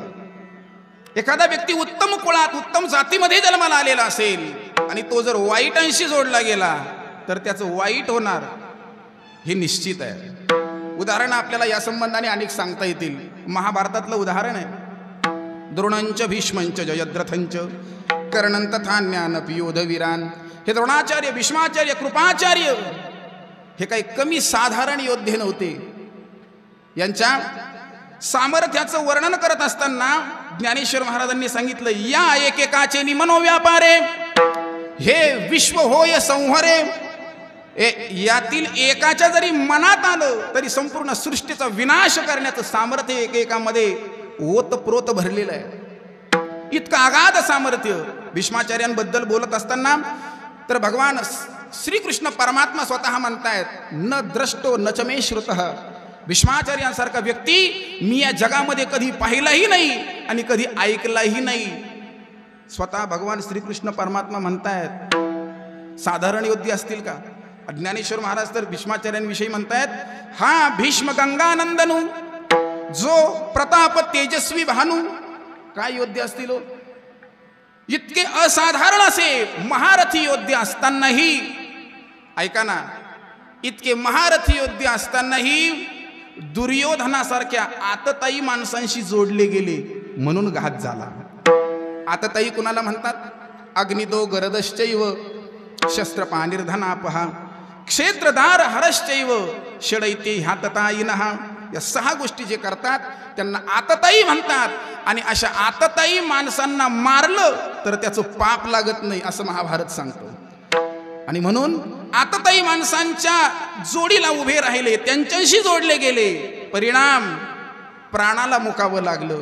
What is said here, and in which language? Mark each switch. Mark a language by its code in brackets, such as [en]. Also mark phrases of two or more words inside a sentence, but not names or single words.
[mr] एखादा व्यक्ती उत्तम कुळात उत्तम जातीमध्ये जन्माला आलेला असेल आणि तो जर वाईटांशी जोडला गेला तर त्याचं वाईट होणार हे निश्चित आहे. उदाहरण आपल्याला या संबंधाने अनेक सांगता येतील. महाभारतातलं उदाहरण आहे, [sa] द्रोणांच भीष्मंच जयद्रथंच कर्णं तथा ज्ञानपि योधवीरान. [mr] हे द्रोणाचार्य भीष्माचार्य कृपाचार्य हे काही कमी साधारण योद्धे नव्हते. यांच्या सामर्थ्याचं वर्णन करत असताना ज्ञानेश्वर महाराजांनी सांगितलं, या एकेकाचे मनोव्यापारे हे विश्व होय संहरे. यातील एकाच्या जरी मनात आलं तरी संपूर्ण सृष्टीचा विनाश करण्याचं सामर्थ्य एकेकामध्ये ओतप्रोत भरलेलं आहे. इतकं अगाध सामर्थ्य. भीष्माचार्यांबद्दल बोलत असताना तर भगवान श्रीकृष्ण परमात्मा स्वतः म्हणतायत, [sa] न द्रष्टो न च मे श्रुतः. [mr] भीष्माचार्यांसारखा व्यक्ती मी या जगामध्ये कधी पाहिलाही नाही आणि कधी ऐकलाही नाही. स्वतः भगवान श्रीकृष्ण परमात्मा म्हणतायत. साधारण योद्धे असतील का? ज्ञानेश्वर महाराज तर भीष्माचार्यांविषयी म्हणतायत, हा भीष्म गंगानंदनू जो प्रताप तेजस्वी भानू. काय योद्धे असतील? इतके असाधारण असे महारथी योद्धे असतानाही, ऐका ना, इतके महारथी योद्धे असतानाही दुर्योधनासारख्या आतताई माणसांशी जोडले गेले म्हणून घात झाला. आतताई कुणाला म्हणतात? [sa] अग्निदो गरदश्चैव शस्त्रपानिर्धनापहा क्षेत्रदार हरश्चैव षडैते ह्याततायिनः. [mr] या 6 गोष्टी जे करतात त्यांना आततायी म्हणतात. आणि अशा आततायी माणसांना मारलं तर त्याचं पाप लागत नाही असं महाभारत सांगतो. आणि म्हणून आततायी माणसांच्या जोडीला उभे राहिले, त्यांच्याशी जोडले गेले, परिणाम प्राणाला मुकावं लागलं.